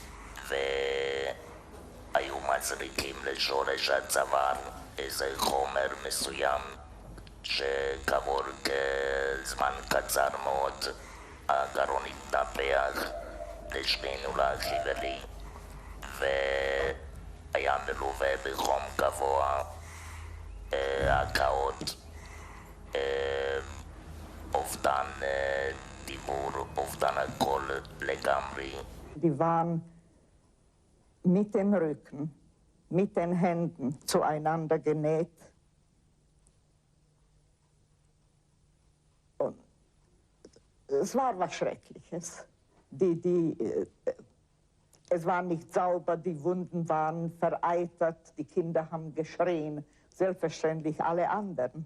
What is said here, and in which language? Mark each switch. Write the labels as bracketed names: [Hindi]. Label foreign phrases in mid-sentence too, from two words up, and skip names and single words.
[Hebrew] והיו מזריקים לשורש הצוואר איזה חומר מסוים שכעבור כזמן קצר מאוד הגרון התנפח לשנינו לאחי ולי והיה מלווה בחום גבוה, הקאות, אובדן דיבור, אובדן הכל לגמרי. [German] Die waren mit dem Rücken, mit den Händen zueinander genäht. Und es war was Schreckliches. Es war nicht sauber, die Wunden waren vereitert, die Kinder haben geschrien, selbstverständlich alle anderen.